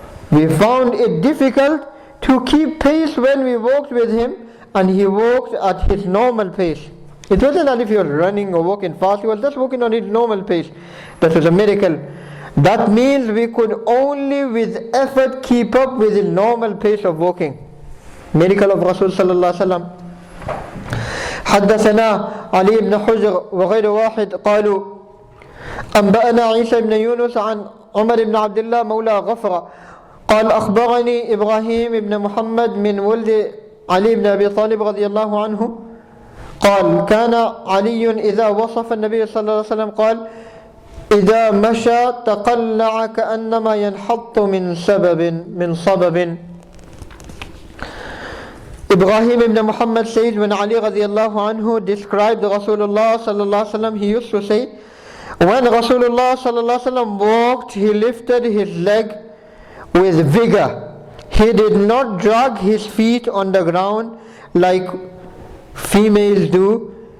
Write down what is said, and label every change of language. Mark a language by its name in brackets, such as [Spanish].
[English] We found it difficult to keep pace when we walked with him, and he walked at his normal pace. It wasn't as if he was running or walking fast, he was just walking on his normal pace. That was a miracle. That means we could only with effort keep up with his normal pace of walking. Miracle of Rasul sallallahu alaihi wasallam. [Arabic] حدثنا علي بن حجر وغير واحد قالوا أنبأنا عيسى بن يونس عن عمر بن عبد الله مولى غفرة قال أخبرني إبراهيم بن محمد من ولد علي بن أبي طالب رضي الله عنه قال كان علي إذا وصف النبي صلى الله عليه وسلم قال إذا مشى تقلع كأنما ينحط من صبب. [English] Ibrahim ibn Muhammad says, when Ali radiallahu anhu described Rasulullah sallallahu alaihi wasallam, he used to say, when Rasulullah sallallahu alaihi wasallam walked, he lifted his leg with vigor. He did not drag his feet on the ground like females do.